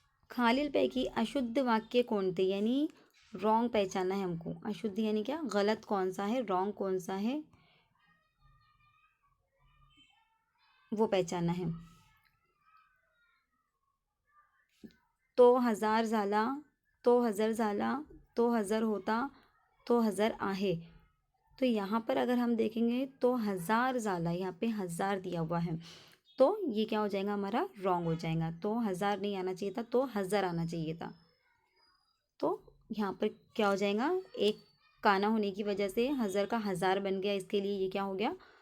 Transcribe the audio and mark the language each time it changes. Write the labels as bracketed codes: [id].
[mr] खालीलपैकी अशुद्ध वाक्य [hi] कौन थे? यानी रॉन्ग पहचानना है हमको। अशुद्ध यानी क्या? गलत कौन सा है, रॉन्ग कौन सा है, वो पहचानना है। [mr] तो हजार झाला, तो हजर झाला, तो हजर होता, तो हजर आहे। [hi] तो यहाँ पर अगर हम देखेंगे तो हजार झाला, यहाँ पे हजार दिया हुआ है, तो ये क्या हो जाएगा हमारा? रॉन्ग हो जाएगा। तो हजार नहीं आना चाहिए था, तो हजर आना चाहिए था। तो यहाँ पर क्या हो जाएगा? एक काना होने की वजह से हज़र का हज़ार बन गया, इसके लिए ये क्या हो गया?